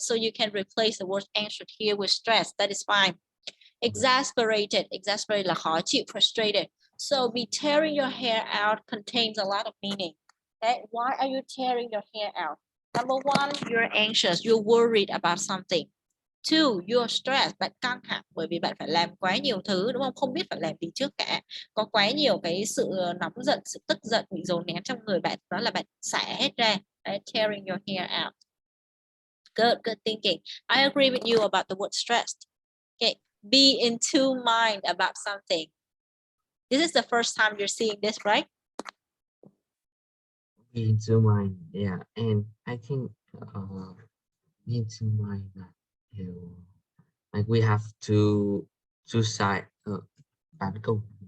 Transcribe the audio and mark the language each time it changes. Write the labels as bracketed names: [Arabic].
[English] So you can replace the word anxious here with stress. That is fine. Exasperated [Vietnamese] là khó chịu, [English] frustrated. So be tearing your hair out contains a lot of meaning. Okay, why are you tearing your hair out? Number one, you're anxious. You're worried about something. Two, you're stressed, [Vietnamese] bạn căng thẳng bởi vì bạn phải làm quá nhiều thứ, đúng không? Không biết phải làm gì trước cả. Có quá nhiều cái sự nóng giận, sự tức giận bị dồn nén trong người bạn, đó là bạn xả hết ra. [English] Right? Tearing your hair out. Good thinking. I agree with you about the word stressed. Okay, be in two mind about something. This is the first time you're seeing this, right? Be into mind, yeah, and I think be into mind that like we have two side bán công.